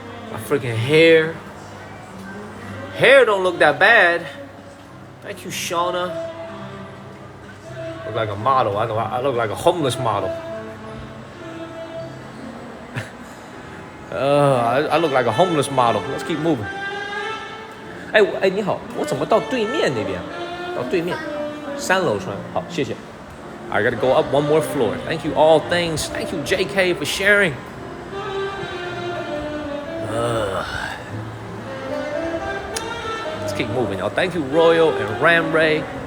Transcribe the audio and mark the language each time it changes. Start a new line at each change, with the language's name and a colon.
English: My freaking hair. Hair don't look that bad. Thank you, Shauna. Look like a model. I know I look like a homeless model. I look like a homeless model. Let's keep moving.
Chinese: 哎，你好，我怎么到对面那边？到对面3楼穿。好，谢谢。
English: I gotta go up one more floor. Thank you, all things. Thank you, JK, for sharing. Let's keep moving, y'all. Thank you, Royal and Ram Ray.